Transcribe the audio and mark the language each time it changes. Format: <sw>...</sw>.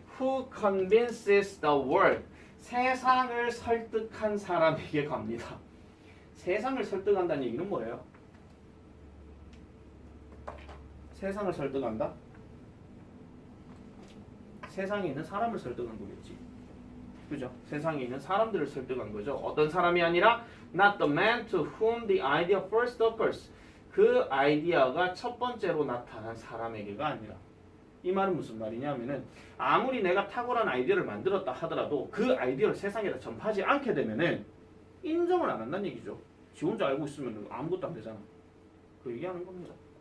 <en>Who convinces the world</en> <ko>세상을 설득한 사람에게 갑니다. 세상을 설득한다는 얘기는 뭐예요? 세상을 설득한다? 세상에 있는 사람을 설득한 거겠지. 그죠? 세상에 있는 사람들을 설득한 거죠. 어떤 사람이 아니라</ko> <en>not the man to whom the idea first occurs.</en> <ko>그 아이디어가 첫 번째로 나타난 사람에게가 아니라. 이 말은 무슨 말이냐면은 아무리 내가 탁월한 아이디어를 만들었다 하더라도 그 아이디어를 세상에다 전파하지 않게 되면은 인정을 안 한다는 얘기죠. 지 혼자 알고 있으면 아무것도 안 되잖아. 그 얘기하는 겁니다.</ko>